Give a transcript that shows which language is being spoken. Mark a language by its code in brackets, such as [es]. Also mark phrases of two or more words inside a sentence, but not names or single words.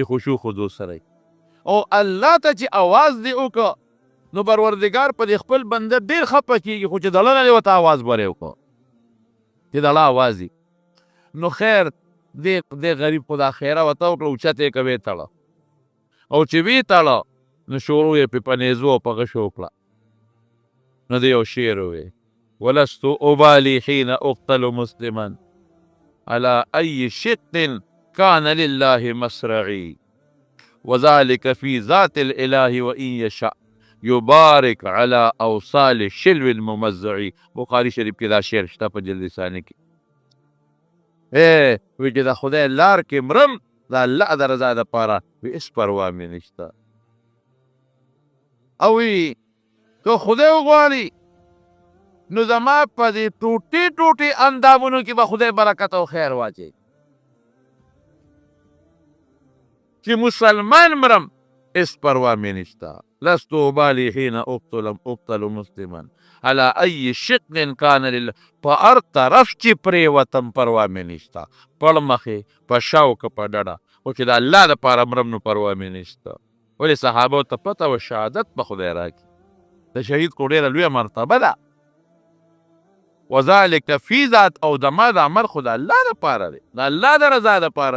[ps] خشوع خضوع سره او الله ته چې اواز دې وکړه نو پروردګار په دې خپل بنده ډېر خفه کېږي خو چې دله نه دې ورته اواز برې وکړه چې دله اواز دي نو خیر دې غریب خو دا خیره ورته وکړه اوچته یې که ویې تړه او چې ویې تړه نو شروع یې پې په نیزو او په غشو وکړه نو دې یو شعر ووی [ar] ولست ابالي حين اقتل مسلما على أي شق كان لله مسرعي وذلك في ذات الإله وإن يشاء يبارك على أوصال الشلو الممزعي [ps] بخاري شریف کې دا شعر شته په جلد ثاني کې وی چې د خدای لار کې مرم د الله د رضا دپاره وی هېڅ پروا مې نشته او وی که خدای وغواړي نو زما په دې ټوټې ټوټې اندامونو کې به خدای برکت او خیر واچوي چې مسلمان مرم هېڅ پروا مې نشته [ar] لست ابالي حين اقتل مسلما على أي شق كان لله [ps] په هر طرف چې پرېوتم پروا مې نشته پړ مخې په شا که په ډډه خو چې د الله دپاره مرم نو پروا مې نشته ولې صحابو ته پته و شهادت به خدای راکړي د شهید خو ډېره لویه مرتبه ده [ar] وذلک فی ذات [ps] او زما د عمل خو د الله دپاره دی د الله د رضا دپاره